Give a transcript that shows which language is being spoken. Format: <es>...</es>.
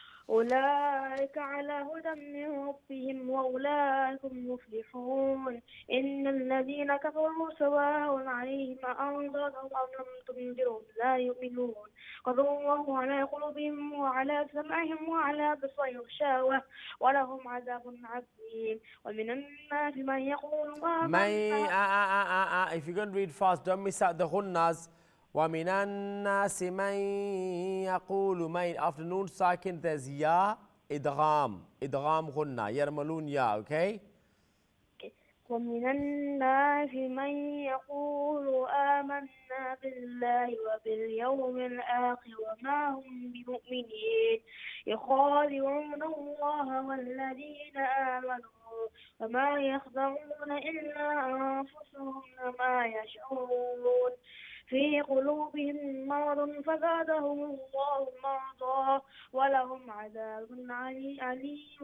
<ar>أولئك على هدى من ربهم وأولئك هم المفلحون إن الذين كفروا سواء عليهم أأنذرتهم أم لم تنذرهم لا يؤمنون ختم الله على قلوبهم وعلى سمعهم وعلى أبصارهم غشاوة ولهم عذاب عظيم ومن الناس من يقول</ar> <en>If you're going to read fast, don't miss out the ghunnas.</en> <ar>وَمِنَ النَّاسِ مَن يَقُولُ مَن.</ar> <en>After noon sakin, there's ya, idgham. Idgham ghunna. يرملون ya, okay?</en> <ar>ومن الناس من يقول آمنا بالله وباليوم الآخر وما هم بمؤمنين يخادعون الله والذين آمنوا وما يخدعون إلا أنفسهم وما يشعرون في قلوبهم مرض فزادهم الله مرضا ولهم عذاب عليم</ar>